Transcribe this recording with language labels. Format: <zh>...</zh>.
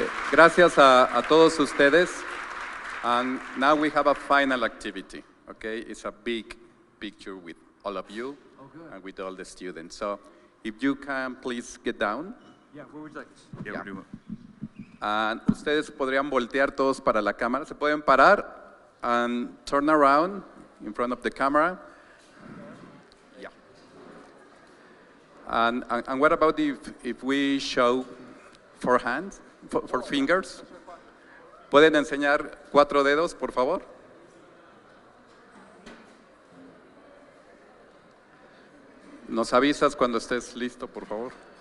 <es>Gracias a todos ustedes.</es> <en>And now we have a final activity, okay? It's a big picture with all of you and with all the students. So if you can please get down. Yeah, where would you like? Yeah, we're doing.</en> <es>And ustedes podrían voltear todos para la cámara. Se pueden parar</es> <en>and turn around in front of the camera. Yeah. And what about if we show 4 hands, 4 fingers?</en> <es>¿Pueden enseñar 4 dedos, por favor? Nos avisas cuando estés listo, por favor.</es>